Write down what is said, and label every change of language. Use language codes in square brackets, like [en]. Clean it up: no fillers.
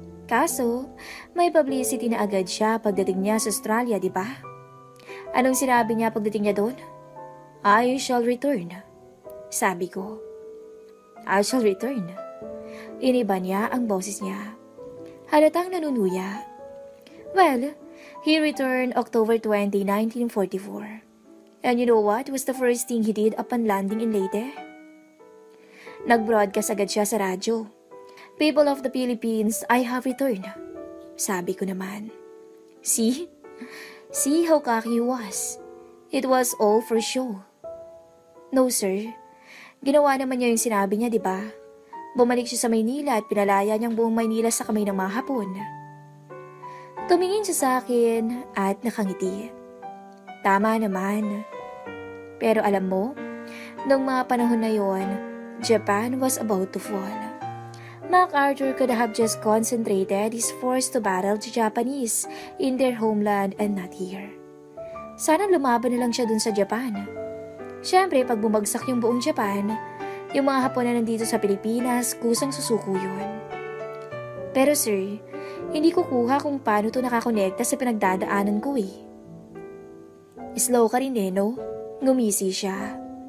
[tl] Kaso, may publicity na agad siya pagdating niya sa Australia, di ba? Anong sinabi niya pagdating niya doon? [en] I shall return. [tl] Sabi ko. I shall return. Iniba niya ang boses niya. Halatang nanunuya. [en] Well, he returned October 20, 1944. And you know what was the first thing he did upon landing in Leyte? [tl] Nag-broadcast agad siya sa radyo. [en] People of the Philippines, I have returned. [tl] Sabi ko naman. [en] See? See how cocky he was. It was all for show. [tl] No, sir. Ginawa naman niya yung sinabi niya, di ba? Bumalik siya sa Maynila at pinalaya niyang buong Maynila sa kamay ng mga Hapon. Tumingin siya sa akin at nakangiti. Tama naman. Pero alam mo, noong mga panahon na yon, [en] Japan was about to fall. MacArthur could have just concentrated his force to battle the Japanese in their homeland and not here. [tl] Sana lumaban na lang siya dun sa Japan. Siyempre, pag bumagsak yung buong Japan, yung mga Hapon na nandito sa Pilipinas, kusang susuko yun. Pero sir, hindi ko kuha kung paano to nakakonekta sa pinagdadaanan ko eh. Slow ka rin eh, no? Ngumisi siya.